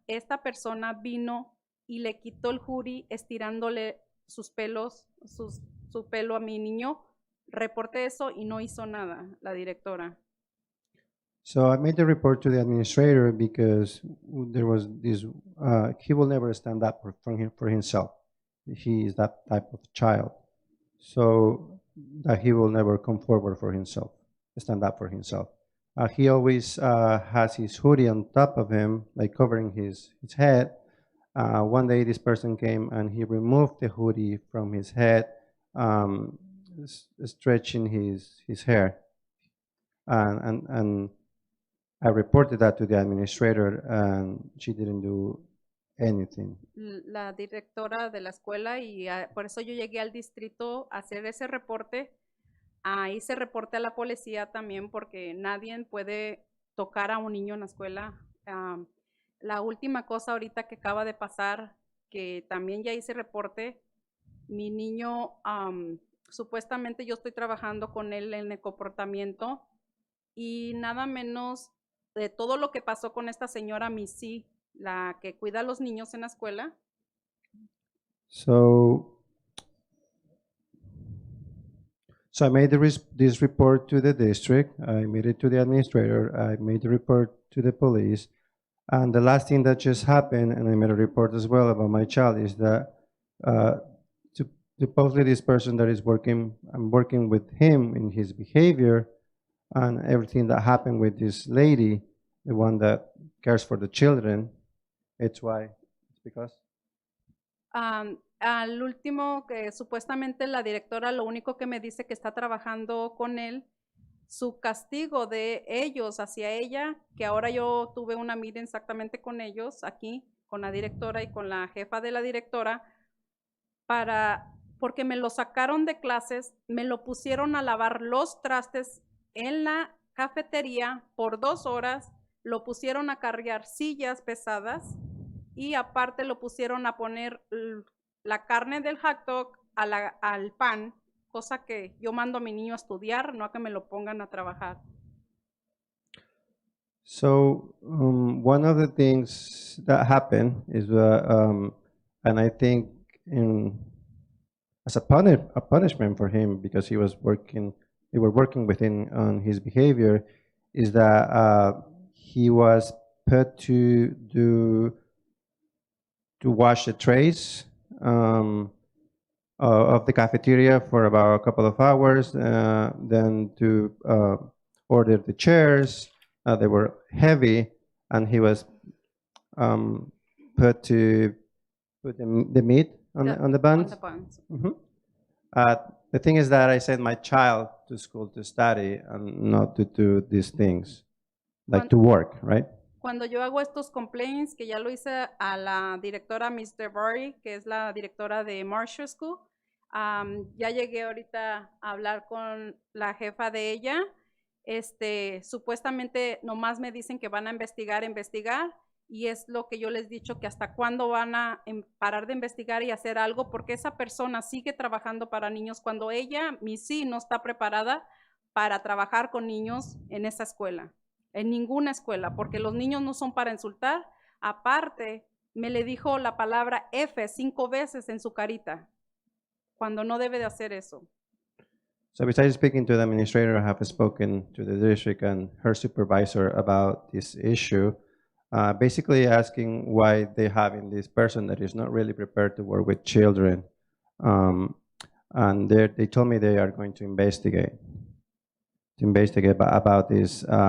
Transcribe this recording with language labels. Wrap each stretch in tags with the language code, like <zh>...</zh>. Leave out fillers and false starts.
<es>Esta persona vino y le quitó el hoodie estirándole sus pelos, su pelo a mi niño. Reporté eso y no hizo nada la directora.</es> <en>So I made a report to the administrator because there was this, he will never stand up for himself. He is that type of child. So that he will never come forward for himself, stand up for himself. He always has his hoodie on top of him, like covering his head. One day this person came and he removed the hoodie from his head, stretching his hair. And I reported that to the administrator and she didn't do anything.</en> <es>La directora de la escuela y por eso yo llegué al distrito a hacer ese reporte. Hice reporte a la policía también porque nadie puede tocar a un niño en la escuela. La última cosa ahorita que acaba de pasar, que también ya hice reporte, mi niño, supuestamente yo estoy trabajando con él en el comportamiento y nada menos de todo lo que pasó con esta señora Missy, la que cuida a los niños en la escuela.</es> <en>So I made this report to the district. I made it to the administrator. I made the report to the police. And the last thing that just happened, and I made a report as well about my child, is that supposedly this person that is working, I'm working with him in his behavior and everything that happened with this lady, the one that cares for the children. It's why, it's because.</en> <es>Al último, que supuestamente la directora lo único que me dice que está trabajando con él, su castigo de ellos hacia ella, que ahora yo tuve una meeting exactamente con ellos aquí, con la directora y con la jefa de la directora, porque me lo sacaron de clases, me lo pusieron a lavar los trastes en la cafetería por 2 horas, lo pusieron a cargar sillas pesadas y aparte lo pusieron a poner la carne del hot dog al pan, cosa que yo mando a mi niño a estudiar, no a que me lo pongan a trabajar.</es> <en>So one of the things that happened is, and I think as a punishment for him because they were working with him on his behavior, is that he was put to wash the trays of the cafeteria for about a couple of hours, then to order the chairs. They were heavy, and he was put to put the meat on the buns. Mm-hmm. The thing is that I sent my child to school to study and not to do these things, like to work, right?</en> <es>Cuando yo hago estos complaints, que ya lo hice a la directora Miss DeVary, que es la directora de Marshall School, ya llegué ahorita a hablar con la jefa de ella. Supuestamente nomás me dicen que van a investigar, y es lo que yo les he dicho, que hasta cuándo van a parar de investigar y hacer algo, porque esa persona sigue trabajando para niños cuando ella, Missy, no está preparada para trabajar con niños en esa escuela, en ninguna escuela, porque los niños no son para insultar. Aparte, me le dijo la palabra F 5 veces en su carita, cuando no debe de hacer eso.</es> <en>So besides speaking to the administrator, I have spoken to the district and her supervisor about this issue, basically asking why they're having this person that is not really prepared to work with children. And they told me they are going to investigate about this.</en>